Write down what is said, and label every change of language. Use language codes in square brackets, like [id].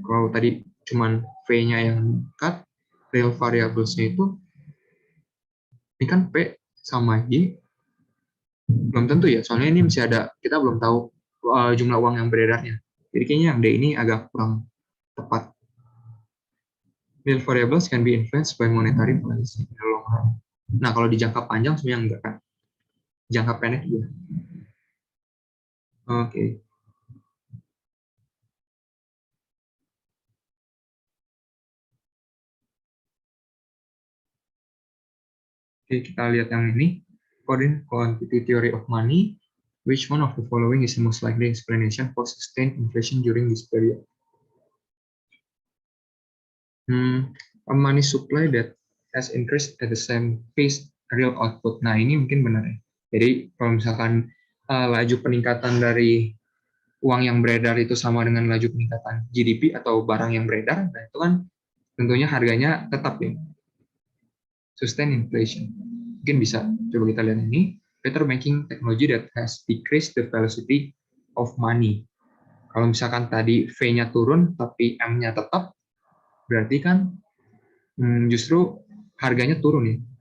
[id] Kalau tadi cuman V-nya yang cut, real variables-nya itu ini kan P sama Y belum tentu ya, soalnya ini masih ada, kita belum tahu jumlah uang yang beredarnya. Jadi kayaknya yang D ini agak kurang tepat. [en] Real variables can be influenced by monetary policy in the long run. [id] Nah, kalau di jangka panjang sebenarnya enggak kan. Jangka pendek juga. Oke. Oke, kita lihat yang ini. [en] According to quantitative theory of money, which one of the following is the most likely explanation for sustained inflation during this period? A money supply that has increased at the same pace real output. [id] Nah, ini mungkin benar ya. Jadi, kalau misalkan laju peningkatan dari uang yang beredar itu sama dengan laju peningkatan GDP atau barang yang beredar, nah itu kan tentunya harganya tetap ya. [en] Sustain inflation. [id] Mungkin bisa. Coba kita lihat ini. [en] Better banking technology that has decreased the velocity of money. [id] Kalau misalkan tadi V-nya turun, tapi M-nya tetap, berarti kan justru harganya turun ya.